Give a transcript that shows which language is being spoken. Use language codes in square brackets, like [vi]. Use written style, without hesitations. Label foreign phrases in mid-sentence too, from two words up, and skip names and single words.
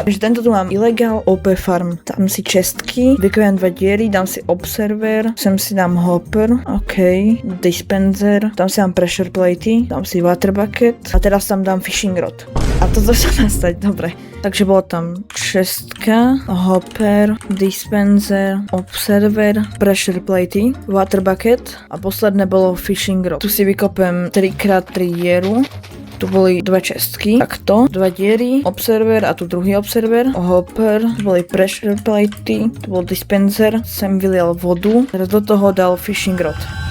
[sk] Takže tento tu mám Illegal OP Farm. Dám si čestky, vykojem 2 diery, dám si observer, sem si dám hopper, ok, dispenser, tam si dám [en] pressure platey, [sk] dám si [en] water bucket [sk] a teraz tam dám [en] fishing rod. [sk] A toto sa má stať, dobre. Takže bolo tam čestka, hopper, dispenser, observer, [en] pressure platey, water bucket [sk] a posledné bolo [en] fishing rod. [sk] Tu si vykopem 3x3 dieru. Tu boli 2 čestky, takto, 2 diery, observer a tu druhý observer, hopper, tu boli [en] pressure platey, [sk] tu bol dispenser, sem vylial vodu, teraz do toho dal [en] fishing rod.